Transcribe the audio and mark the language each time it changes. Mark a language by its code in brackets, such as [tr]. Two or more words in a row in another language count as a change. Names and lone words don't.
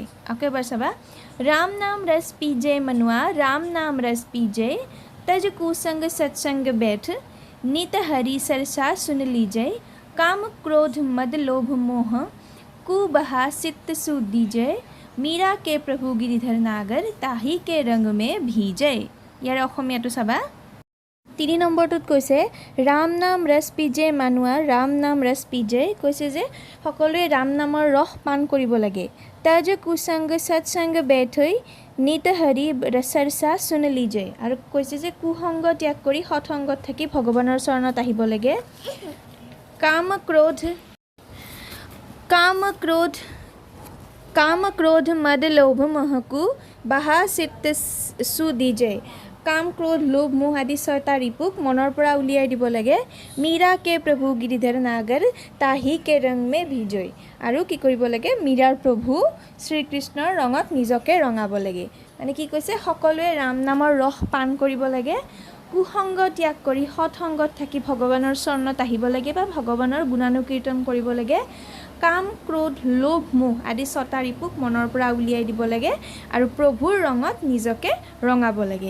[hi] आपके बार सबा राम नाम रस पीजे मनुआ राम नाम रस पीजे तज कुसंग सत्संग बैठ नित हरि सरसा सुन लीजे काम क्रोध मद लोभ मोह कु बहा चित्त सु दीजय मीरा के प्रभु गिरिधर नागर ताही के रंग में भीजे। [as] यार अসমীয়াটো চাবা 3 নম্বৰটোত কৈছে [hi] राम नाम रस पीजे मनुआ राम नाम रस पीजे [as] কৈছে যে সকলোৱে ৰাম নামৰ ৰস পান কৰিব লাগে [hi] तज कुसंग सत्संग बैठ नित हरि रसरसा सुन लीजे [as] আৰু কৈছে যে কুসংগ ত্যাগ কৰি সৎসংগত থাকি ভগৱানৰ চৰণত আহিব লাগে [hi] काम क्रोध मद लोभ मोह कु बहा चित्त सु दीजय काम क्रोध लोभ मोह आदि [as] 6টা ৰিপুক মনৰ পৰা উলিয়াই দিব লাগে [hi] मीरा के प्रभु गिरिधर नागर ताही के रंग में भीजय [as] আৰু কি কৰিব লাগে মীৰাৰ প্ৰভু শ্ৰীকৃষ্ণৰ ৰঙত নিজকে ৰঙাব লাগে মানে কি কৈছে সকলোৱে ৰাম নামৰ ৰস পান কৰিব লাগে কুসংগ ত্যাগ কৰি সৎসংগত থাকি ভগৱানৰ চৰণত আহিব লাগে বা ভগৱানৰ গুণানুকীৰ্তন কৰিব লাগে কাম ক্ৰোধ লোভ মোহ আদি 6টা ৰিপুক মনৰ পৰা উলিয়াই দিব লাগে আৰু প্ৰভুৰ ৰঙত নিজকে ৰঙাব লাগে।